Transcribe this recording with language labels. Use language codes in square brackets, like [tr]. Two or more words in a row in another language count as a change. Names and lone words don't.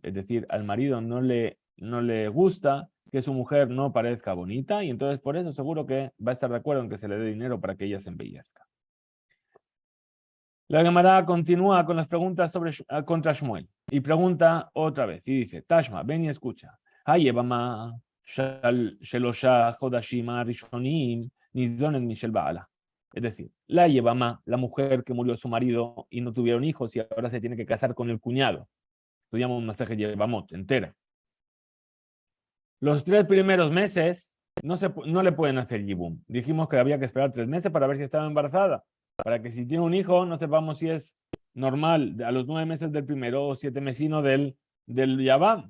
[es] Es decir, al marido no le gusta que su mujer no parezca bonita y entonces por eso seguro que va a estar de acuerdo en que se le dé dinero para que ella se embellezca. La Gemara continúa con las preguntas contra Shmuel y pregunta otra vez y dice, Tashma, ven y escucha. [he] היבמה שלושה חדשים ראשונים ניזונת משל בעלה. [es] Es decir, la Yebama, la mujer que murió su marido y no tuvieron hijos y ahora se tiene que casar con el cuñado. Estudiamos un masaje Yevamot entera. Los 3 primeros meses no le pueden hacer yibum. Dijimos que había que esperar 3 meses para ver si estaba embarazada. Para que si tiene un hijo no sepamos si es normal a los 9 meses del primero o 7 mesino del Yabam.